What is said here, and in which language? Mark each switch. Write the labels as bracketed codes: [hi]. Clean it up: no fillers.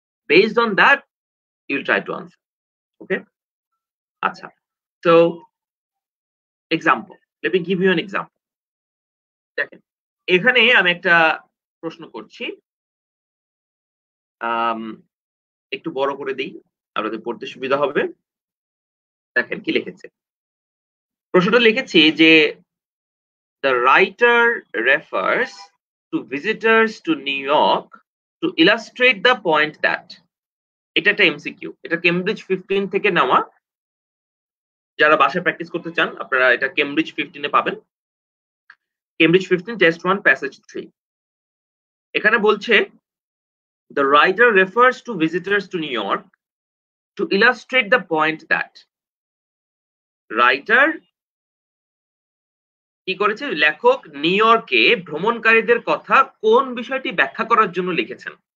[en] Based on that you will try to answer. Okay? আচ্ছা। তো example, let me give you an example. [bn] দেখেন, এখানে আমি একটা প্রশ্ন করছি। একটু বড় করে দেই, আপনাদের পড়তে সুবিধা হবে। দেখেন কি লিখেছে। প্রশ্নটা লিখেছি যে [en] the writer refers to visitors to New York to illustrate the point that [bn] এটা একটা এমসিকিউ। এটা কেমব্রিজ 15 থেকে নেওয়া। যারা বাসায় প্র্যাকটিস করতে চান আপনারা এটা কেমব্রিজ 15 এ পাবেন। Cambridge 15 test 1 passage 3। এখানে বলছে [en] the writer refers to visitors to New York to illustrate the point that [bn] writer কি করেছে, লেখক নিউ ইয়র্কে ভ্রমণকারীদের কথা কোন বিষয়টি ব্যাখ্যা করার জন্য লিখেছেন।